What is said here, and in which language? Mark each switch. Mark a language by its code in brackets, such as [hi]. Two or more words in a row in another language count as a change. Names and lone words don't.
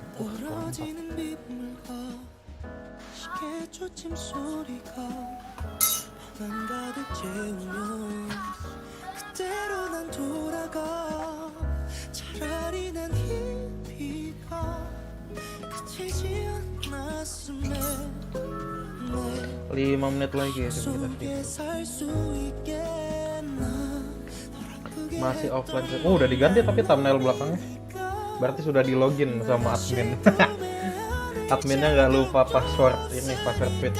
[ko] 멀어지는 빗물과 시계 초침 소리가 방 가득 채우면 그대로 난 돌아가 차라리 난 이 비가 그치지 않았으면 [id] 5 menit lagi ya [ko] 속에 살 수 있겠나 [id] masih offline. Oh, udah diganti tapi thumbnail belakangnya. Berarti sudah di login sama admin. Adminnya nggak lupa password ini, password Twitch.